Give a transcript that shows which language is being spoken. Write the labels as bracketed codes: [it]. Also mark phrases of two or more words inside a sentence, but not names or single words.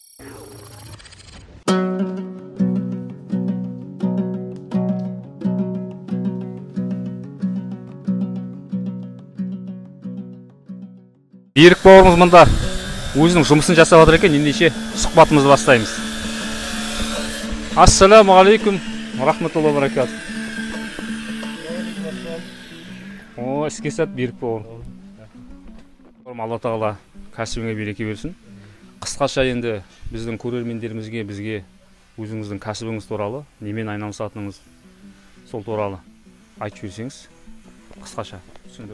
[kk] Берік бауырымыз мұнда өзінің жұмысын жасап жатыр екен. Ендеше сұхбатымызды бастаймыз. [ar] السلام عليكم ورحمة الله وبركاته. [kk] О, іске сәт берік бауырым. Алла тағала кәсібіңе береке берсін. Қысқаша енді біздің көрермендерімізге, бізге өзіңіздің кәсібіңіз туралы, немен айналысатыныңыз сол туралы айтып жіберсеңіз, қысқаша түсіндіріп.